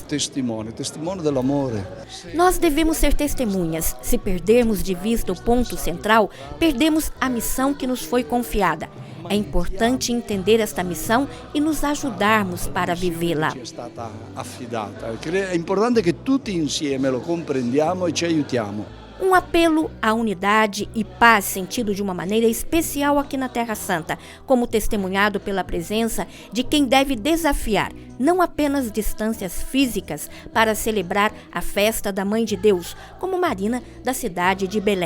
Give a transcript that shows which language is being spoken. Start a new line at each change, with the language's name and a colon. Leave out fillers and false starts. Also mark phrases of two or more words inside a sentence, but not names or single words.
Portuguese: Testimônio do amor. Nós devemos ser testemunhas. Se perdermos de vista o ponto central, perdemos a missão que nos foi confiada. É importante entender esta missão e nos ajudarmos para vivê-la. É importante que
Italian: tutti insieme lo comprendiamo e ci aiutiamo.
Portuguese: Um apelo à unidade e paz sentido de uma maneira especial aqui na Terra Santa, como testemunhado pela presença de quem deve desafiar não apenas distâncias físicas para celebrar a festa da Mãe de Deus, como Marina da cidade de Belém.